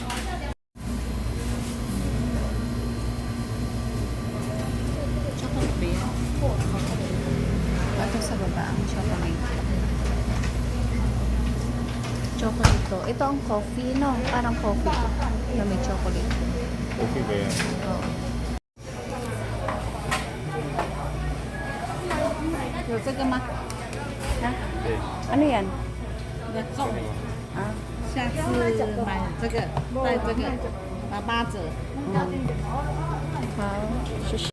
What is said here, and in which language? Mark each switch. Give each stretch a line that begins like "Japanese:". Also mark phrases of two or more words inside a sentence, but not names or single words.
Filipino: Chocolate ba yan? Ito sa baba ang chocolate. Chocolate to. Ito ang coffee, no? Parang coffee na may chocolate. Okay ba yan? Oo.
Chinese: 有这个吗？啊？
Filipino: Okay. Ano yan?
Chinese: 那中， Ah? 下次买这个，带这个，打8折。 Wow.